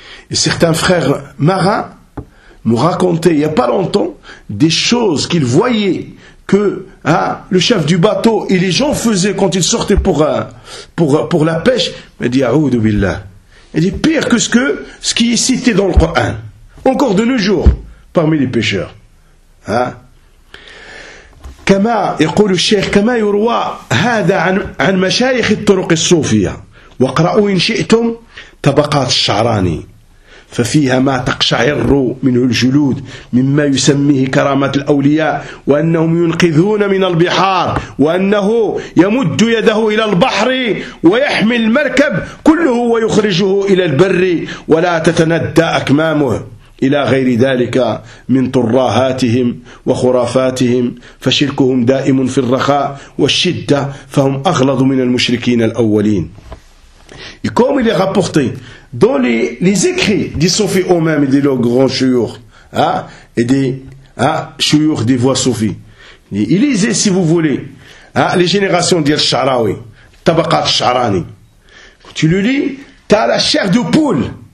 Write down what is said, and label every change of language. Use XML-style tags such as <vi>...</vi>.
<fr>Et certains frères marins nous racontaient, il n'y a pas longtemps, des choses qu'ils voyaient que le chef du bateau et les gens faisaient quand ils sortaient pour la pêche. Il dit, A'oudou billah. Il dit, pire que ce qui est cité dans le Coran. Encore de nos jours, parmi les pêcheurs.</fr> <ar>كما يقول الشيخ كما يروى هذا عن مشايخ الطرق الصوفية وقرأوا إن شئتم طبقات الشعراني ففيها ما تقشعر منه الجلود مما يسميه كرامة الأولياء وأنهم ينقذون من البحار وأنه يمد يده إلى البحر ويحمي المركب كله ويخرجه إلى البر ولا تتندى أكمامه إلى غير ذلك من طراهاتهم وخرافاتهم فشركهم دائم في الرخاء والشدة فهم أغلظ من المشركين الأولين.</ar> <fr>Et comme il est rapporté dans les écrits des soufis eux-mêmes et de leurs grands chouyours et des chouyours des voix soufis, lisez si vous voulez les générations d'El Sharawi, Tabakat Sharani. Tu le lis, t'as la chair de poule.</fr>